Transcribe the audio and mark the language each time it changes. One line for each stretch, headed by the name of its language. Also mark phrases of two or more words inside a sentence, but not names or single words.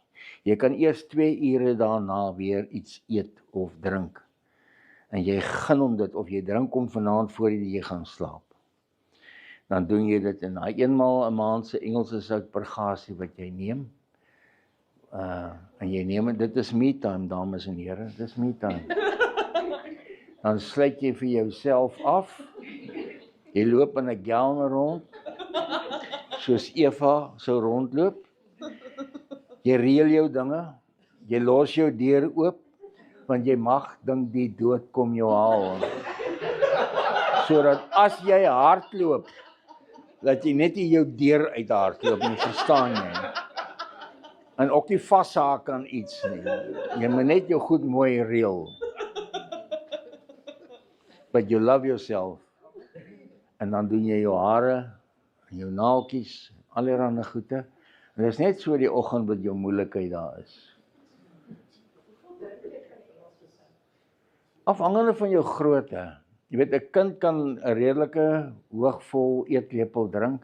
Afrikaans: Jy kan eers 2 ure daarna weer iets eet of drink. En jy gun hom dit of jy drink hom vanaand voor jy gaan slaap. Dan doen jy dit in daai eenmaal 'n maand se Engelse soutpurgasie wat jy neem. En jy neem dit is
English: me time,
Afrikaans: dames en here, dis
English: me time.
Afrikaans: Dan sluit jy vir jouself af. Jy loop in 'n gown rond. soos Eva sou rondloop. Jy reël jou dinge, jy los jou deur oop, want jy mag dink die dood kom jou haal. Sodat as jy hardloop, dat jy net nie jou deur uit hardloop nie, verstaan jy? En ook nie vashaak aan iets nie. Jy moet net jou goed mooi reël.
English: But you love yourself.
Afrikaans: En dan doen jy jou hare, en jou naaltjies, allerhande goede. En dit is net so die oggend wat jou moeilikheid daar is. Afhangende van jou grootte. Jy weet, 'n kind kan 'n redelike hoogvol eetlepel drink.